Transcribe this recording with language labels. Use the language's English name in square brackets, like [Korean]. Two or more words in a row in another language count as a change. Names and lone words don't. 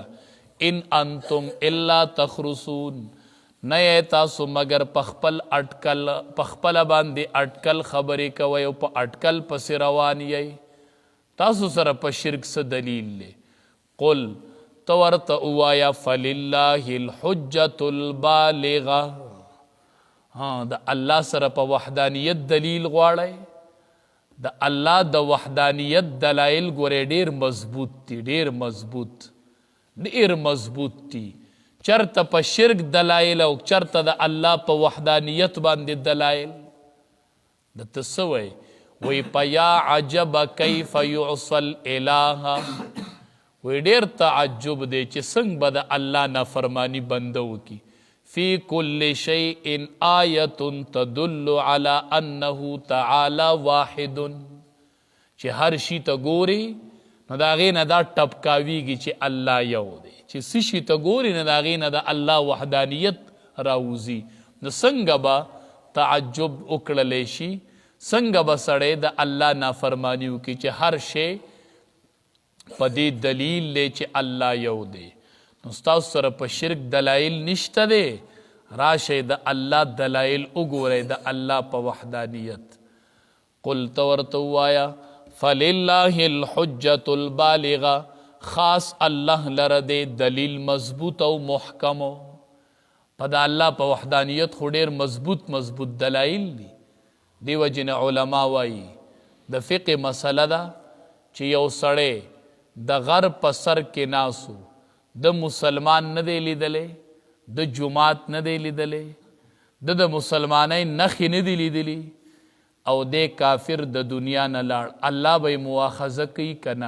[Arabic] ان انتم الا تخرسون [Pashto] نه تاسو مگر په خپل اٹکل په خپله باندې اٹکل خبرې کوئ او په اٹکل پسې روان یئ. تاسو سره په شرک څه دلیل دی؟ قل تو ورته ووایه [Arabic] فلله الحجة البالغه. [Pashto] د الله سره په وحدانیت دلیل غواړئ د الله د وحدانیت دلایل ګورئ ډیر مضبوط دي ډیر مضبوط دي. چرته په شرک دلایل او چرته د الله په وحدانیت باندې دلایل. د ته څه وایي وی [Arabic] پیا عجب کیف یعصی الالہ، [Pashto] وی ډیر تعجب دی چې څنګه به د الله نافرمانی بندو کی. [Arabic] فی کل شیء آیت تدل علی انه تعالی واحد، [Pashto] چې هر شي ته ګوري نو د هغې نه دا ټپکاویږي چې الله یو دی، چې څه شي ته ګوري نو د هغې نه د الله وحدانیت راوځي. نو څنګه به تعجب وکړلی شي، څنګه به سړی د الله نافرمانی وکړي چې هر شی په دې دلیل دی چې الله یو دی. نو ستاسو سره په شرک دلایل نشته دی، راشئ د الله دلایل وګورئ د الله په وحدانیت. قل ته ورته ووایه [Arabic] فلله الحجة البالغه، [Pashto] خاص الله لره دی دلیل مضبوط او محکمو. په د الله په وحدانیت خو ډېر مضبوط دلایل دي. دیو جن علما وایي د فقه مسله ده چې یو سړی د غر په سر کې ناسو، د مسلمان نه دی لیدلی، د جماعت نه دی لیدلی، د مسلمانۍ نښې نه دی لیدلی، او د کافر د دنیا نه لاړ، الله به یې مواخذه کوي که نه؟